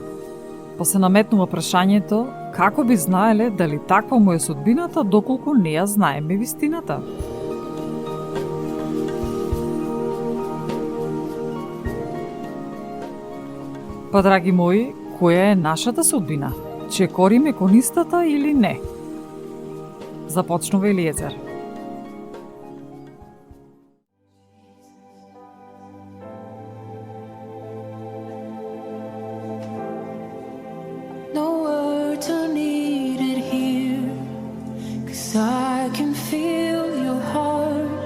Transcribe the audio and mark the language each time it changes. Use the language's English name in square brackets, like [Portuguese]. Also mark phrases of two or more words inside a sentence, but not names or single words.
[Macedonian] Па се наметнува прашањето како би знаеле дали таква му е судбината доколку не ја знаеме вистината. Па, драги мои, која е нашата судбина? Че кориме кон истата или не? Започнува Елиезер. [English] No words are needed here, 'cause I can feel your heart.